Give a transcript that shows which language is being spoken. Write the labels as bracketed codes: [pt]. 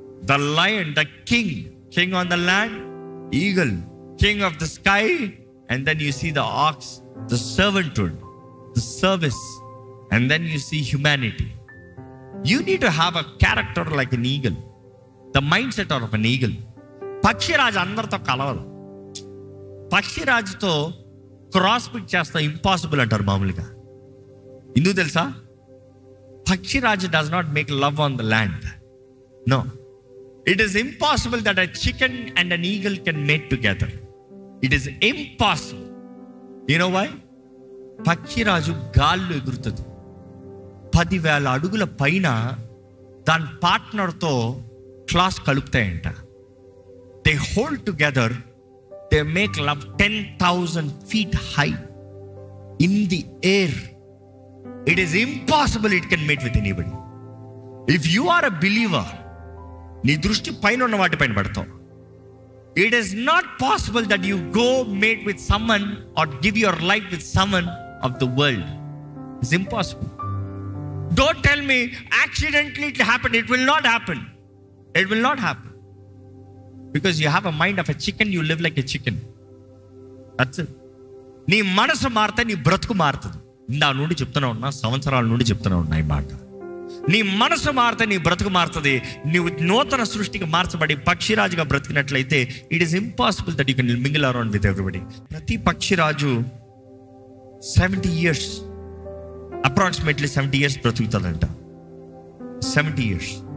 [en] The lion, the king on the land, eagle, king of the sky. And then you see the ox, the servanthood, the service, and then you see humanity. You need to have a character like an eagle, the mindset of an eagle. [te] పక్షిరాజు అందరితో కలవదు. పక్షిరాజుతో cross pick చేస్తా impossible అంటారు మామూలుగా. ఎందుకు తెలుసా? [en] పక్షిరాజు does not make love on the land. No. It is impossible that a chicken and an eagle can mate together. It is impossible. You know why? [te] పక్షిరాజు గాల్లో ఎగురుతుంది. 10,000 అడుగుల పైన దాని పార్ట్నర్తో class కలుపుతాయంట. [en] They hold together. They make love 10,000 feet high in the air. It is impossible it can mate with anybody. If you are a believer, [te] నీ దృష్టి పైన ఉన్న వాటి పైన పడతావు. [en] It is not possible that you go mate with someone or give your life with someone of the world. It's impossible. Don't tell me accidentally it happened. It will not happen. It will not happen. Because you have a mind of a chicken, you live like a chicken. That's it. [te] నీ మనసు మారితే నీ బ్రతుకు మారుతుంది. ఇందా నుండి చెప్తూనే ఉన్నా, సంవత్సరాల నుండి చెప్తూనే ఉన్నా ఈ మాట. నీ మనసు మారితే నీ బ్రతుకు మారుతుంది. నీవు నూతన సృష్టికి మార్చబడి పక్షిరాజుగా బ్రతికినట్లయితే [en] It is impossible that you can mingle around with everybody. [te] ప్రతి పక్షిరాజు 70 years, అప్రాక్సిమేట్లీ 70 years బ్రతుకుతుందంట. 70 years.